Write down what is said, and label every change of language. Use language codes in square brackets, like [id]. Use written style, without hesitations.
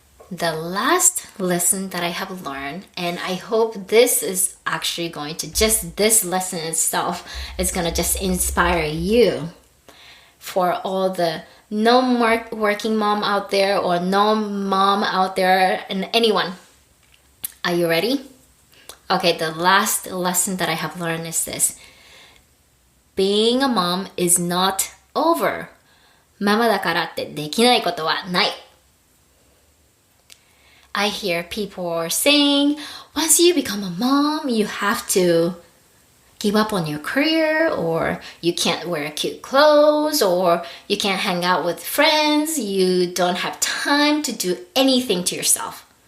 [en] The last lesson that I have learned, and I hope this is actually going to this lesson itself is going to just inspire you, for all the non-working mom out there or non-mom out there and anyone. Are you ready? Okay, the last lesson that I have learned is this. Being a mom is not over. [ja] ママだからってできないことはない。 [en] I hear people saying, once you become a mom, you have to give up on your career, or you can't wear cute clothes, or you can't hang out with friends, you don't have time to do anything to yourself.